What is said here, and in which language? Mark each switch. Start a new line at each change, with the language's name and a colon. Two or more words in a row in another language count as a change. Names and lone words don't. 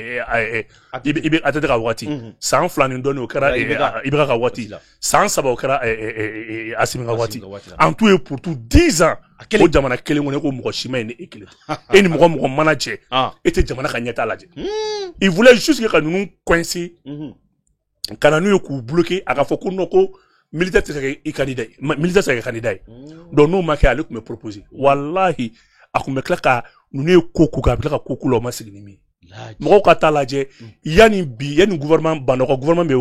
Bambara: ATT ka waati san 2 ni dɔɔnin o kɛra IBK ka waati san 3 o kɛra Asimi ka waati
French: en tout et pour tout 10 ans
Bambara: o jamana kelen kɔnɔ ko mɔgɔ si ma ye ni e kelen e ni mɔgɔ mana cɛ e tɛ jamana ka ɲɛtaa lajɛ
French: il voulait juste
Bambara: ka ninnu coincer kana n'u ye k'u bloquer a ka fɔ ko non ko militaire tɛ se ka kɛ candidat ye militaire tɛ se ka kɛ candidat ye donc n'o ma kɛ ale tun bɛ proposer wallahi a tun bɛ tila ka ninnu ye ko k'u kan a bɛ tila ka ko k'u la o ma sigi ni min ye mɔgɔw ka taa lajɛ yanni gouvernement Bandaw ka gouvernement bɛ